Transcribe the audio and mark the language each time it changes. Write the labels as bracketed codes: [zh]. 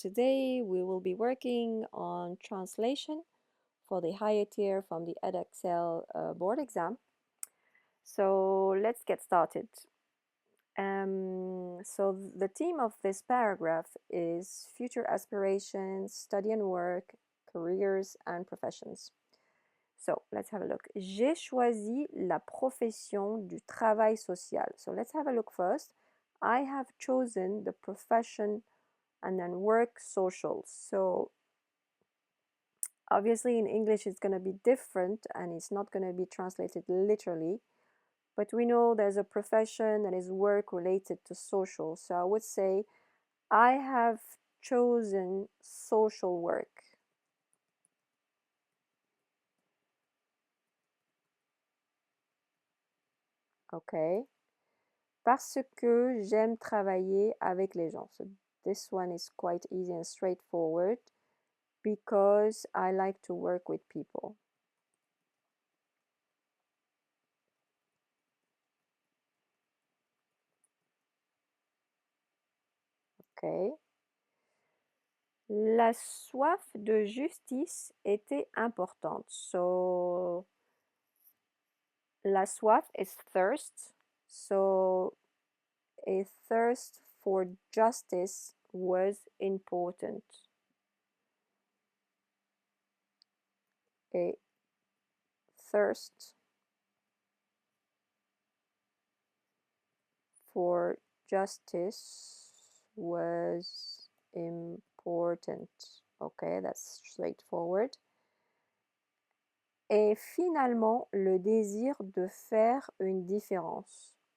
[en] Today we will be working on translation for the higher tier from the Edexcel board exam. So let's get started. So the theme of this paragraph is future aspirations, study and work, careers and professions. So let's have a look. [fr] J'ai choisi la profession du travail social. [en] So let's have a look first. I have chosen the profession and then work social. So obviously in English it's going to be different and it's not going to be translated literally, but we know there's a profession that is work related to social. So I would say I have chosen social work. Okay. [fr] Parce que j'aime travailler avec les gens. [en] So this one is quite easy and straightforward. Because I like to work with people. Okay. [fr] La soif de justice était importante. [en] So la soif is thirst. So a thirst for justice was important. A thirst for justice was important. Okay, that's straightforward. [fr] Et finalement, le désir de faire une différence.